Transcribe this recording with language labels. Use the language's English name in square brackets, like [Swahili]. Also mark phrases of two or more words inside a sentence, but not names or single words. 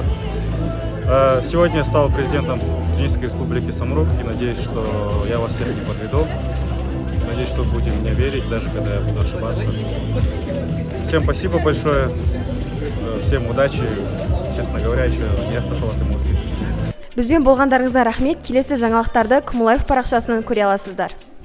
[Russian] Сегодня я стал президентом Студенческой Республики Самрук и надеюсь, что я вас всех не подведу. Надеюсь, что будете мне верить, даже когда я буду ошибаться. Всем спасибо большое, всем удачи. Честно говоря, еще я отошел от эмоций. [Kazakh] Бізбен болғандарыңызға рахмет. Келесі жаңалықтарды Кумулаев парақшасынан көре аласыздар.